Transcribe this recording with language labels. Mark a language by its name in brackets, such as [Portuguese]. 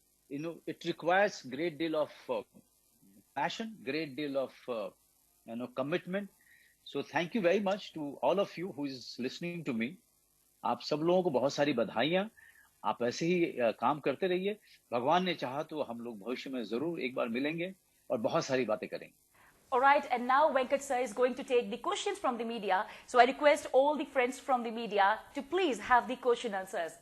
[English] It requires great deal of passion, great deal of commitment. So thank you very much to all of you who is listening to me. [Hindi] आप सब लोगों को बहुत सारी बधाइयां। आप ऐसे ही काम करते रहिए। भगवान ने चाहा तो हम लोग भविष्य में जरूर एक बार मिलेंगे और बहुत सारी बातें करेंगे। [English] All right, and now Venkat sir is going to take the questions from the media. So I request all the friends from the media to please have the question answers.